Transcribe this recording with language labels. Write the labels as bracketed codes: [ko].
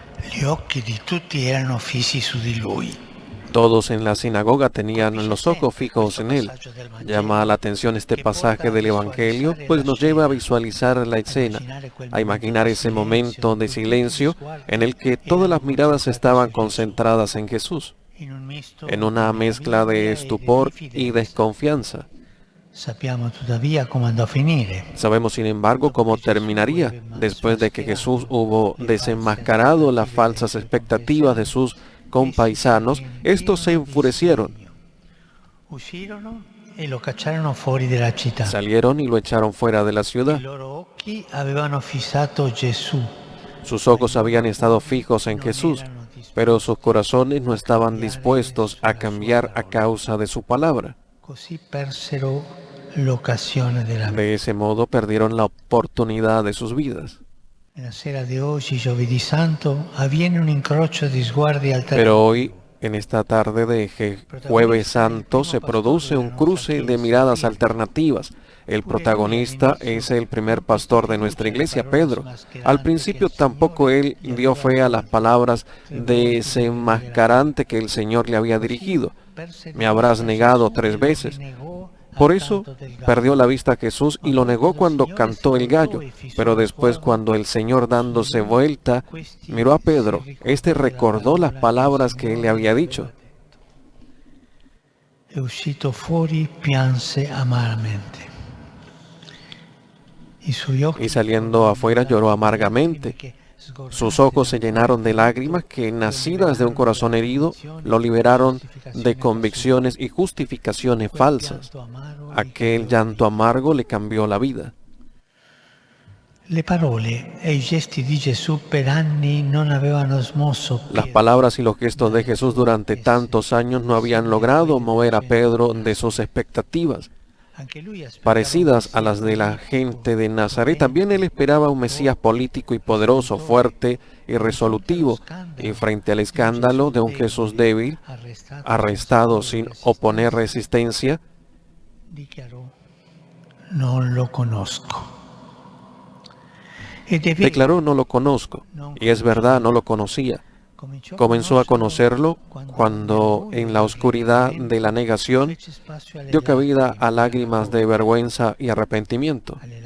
[it] Gli occhi di tutti erano fissi su di lui. [es] Todos en la sinagoga tenían los ojos fijos en él. Llama la atención este pasaje del Evangelio, pues nos lleva a visualizar la escena, a imaginar ese momento de silencio en el que todas las miradas estaban concentradas en Jesús, en una mezcla de estupor y desconfianza. [it] Sappiamo tuttavia come andò a finire. [es] Sabemos, sin embargo, cómo terminaría después de que Jesús hubo desenmascarado las falsas expectativas de sus compaisanos. Estos se enfurecieron, [it] Uscirono e lo cacciarono fuori della città. [es] salieron y lo echaron fuera de la [it] I [es] ciudad. [it] loro occhi avevano fissato Gesù. [es] Sus ojos habían estado fijos en Jesús, pero sus corazones no estaban dispuestos a cambiar a causa de su palabra. [it] Così persero l'occasione della vita. [es] De ese modo perdieron la oportunidad de sus vidas. [it] Nella sera di oggi, giovedì santo, avviene un incrocio di sguardi alternativi. [es] Pero hoy, en esta tarde de Jueves Santo, se produce un cruce de miradas alternativas. El protagonista es el primer pastor de nuestra iglesia, Pedro. Al principio tampoco él dio fe a las palabras desenmascarante que el Señor le había dirigido. Me habrás negado 3 veces. Por eso perdió la vista a Jesús y lo negó cuando cantó el gallo. Pero después, cuando el Señor, dándose vuelta, miró a Pedro, este recordó las palabras que él le había dicho. [it] E uscito fuori pianse amaramente. [es] Y saliendo afuera lloró amargamente. Sus ojos se llenaron de lágrimas que, nacidas de un corazón herido, lo liberaron de convicciones y justificaciones falsas. Aquel llanto amargo le cambió la vida. [it] Le parole e i gesti di Gesù per anni non avevano smosso [es] Las palabras y los gestos de Jesús durante tantos años no habían logrado mover a Pedro de sus expectativas, parecidas a las de la gente de Nazaret. También él esperaba un Mesías político y poderoso, fuerte y resolutivo, y frente al escándalo de un Jesús débil, arrestado sin oponer resistencia, [it] dichiarò: non lo conosco. [es] declaró: no lo conozco. Y es verdad, no lo conocía. Comenzó a conocerlo cuando, en la oscuridad de la negación, dio cabida a lágrimas de vergüenza y arrepentimiento.